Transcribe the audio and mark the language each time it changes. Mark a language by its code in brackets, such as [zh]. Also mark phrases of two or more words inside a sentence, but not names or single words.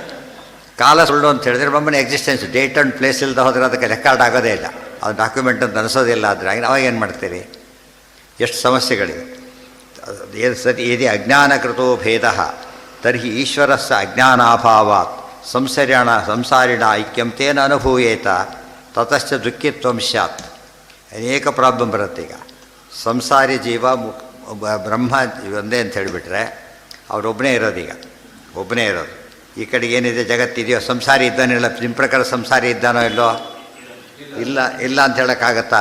[kn] ಕಾಲ ಸುಳ್ಳು ಅಂತ ಹೇಳಿದ್ರೆ ಬ್ರಹ್ಮನ [en] existence date and place [kn] ಇಲ್ಲದೆ ಹೋದರೆ ಅದಕ್ಕೆ ರೆಕಾರ್ಡ್ ಆಗೋದೇ ಇಲ್ಲ. ಅದು ಡಾಕ್ಯುಮೆಂಟ್ ಅಂತ ಅನಿಸೋದಿಲ್ಲ. ಆದರೆ ಅವಾಗ ಏನು ಮಾಡ್ತೀರಿ? ಎಷ್ಟು ಸಮಸ್ಯೆಗಳಿವೆ. [sa] ಸತಿ ಯದಿ ಅಜ್ಞಾನಕೃತೋ ಭೇದ ತರ್ಹಿ ಈಶ್ವರಸ್ಯ ಅಜ್ಞಾನಾಭಾವಾತ್ ಸಂಸಾರಿಣ ಐಕ್ಯಂ ತೇನ ಅನುಭೂಯೇತ ತತಶ್ಚ ದುಃಖಿತ್ವಂ ಸ್ಯಾತ್. [kn] ಅನೇಕ ಪ್ರಾಬ್ಲಮ್ ಬರುತ್ತೆ. ಈಗ ಸಂಸಾರಿ ಜೀವ ಬ್ರಹ್ಮ ಒಂದೇ ಅಂತ ಹೇಳಿಬಿಟ್ರೆ ಅವರೊಬ್ಬನೇ ಇರೋದು. ಈಗ ಒಬ್ಬನೇ ಇರೋದು. ಈ ಕಡೆಗೆ ಏನಿದೆ ಜಗತ್ತಿದೆಯೋ ಸಂಸಾರಿ ಇದ್ದಾನಿಲ್ಲ. ನಿಮ್ಮ ಪ್ರಕಾರ ಸಂಸಾರಿ ಇದ್ದಾನೋ ಇಲ್ಲೋ? ಇಲ್ಲ ಇಲ್ಲ ಅಂತ ಹೇಳೋಕ್ಕಾಗತ್ತಾ?